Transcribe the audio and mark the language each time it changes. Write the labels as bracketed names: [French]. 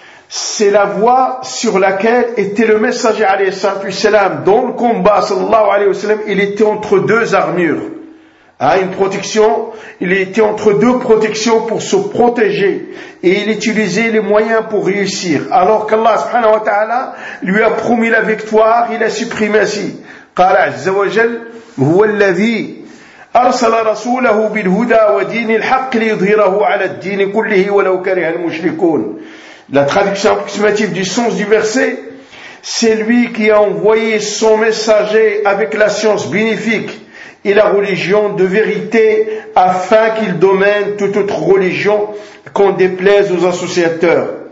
[French] C'est la voie sur laquelle était le messager alayhi salam dans le combat sallallahu alayhi wa sallam. Il était entre deux armures, une protection, il était entre deux protections pour se protéger et il utilisait les moyens pour réussir, alors qu'Allah subhanahu wa ta'ala lui a promis la victoire et la suprématie. [Arabic] قال عز وجل هو الذي أرسل رسوله بالهدى ودين الحق ليظهره على الدين كله ولو كره المشركون. [French] La traduction approximative du sens du verset, c'est lui qui a envoyé son messager avec la science bénéfique et la religion de vérité afin qu'il domine toute autre religion qu'on déplaise aux associateurs.